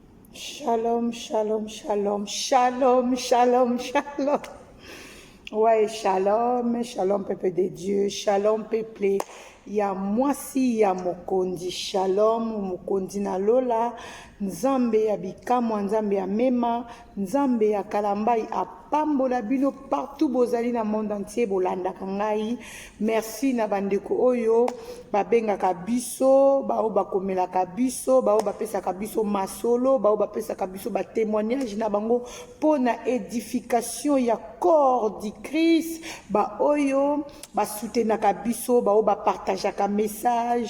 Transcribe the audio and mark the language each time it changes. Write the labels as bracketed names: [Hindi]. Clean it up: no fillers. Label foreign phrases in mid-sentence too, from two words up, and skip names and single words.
[Hebrew] Shalom, shalom, shalom, shalom, shalom, shalom. [French] Ouais, [Hebrew] shalom, shalom, [French] peuple de Dieu, shalom, peuple. [Lingala] Ya mwasi ya mokondi, shalom, mokondi na lola, nzambe ya bikamwa, nzambe ya mema, nzambe ya kalambai, apambola bino partout bozali na [French] monde entier [Lingala] bolandaka ngai. Merci na bandeko oyo babengaka biso, bao bakomelaka biso, bao bapesaka biso masolo, bao bapesaka biso ba témoignage na bango pona édification ya [French] corps du Christ, [Lingala] ba oyo ba soutenaka biso, bao ba partageaka message.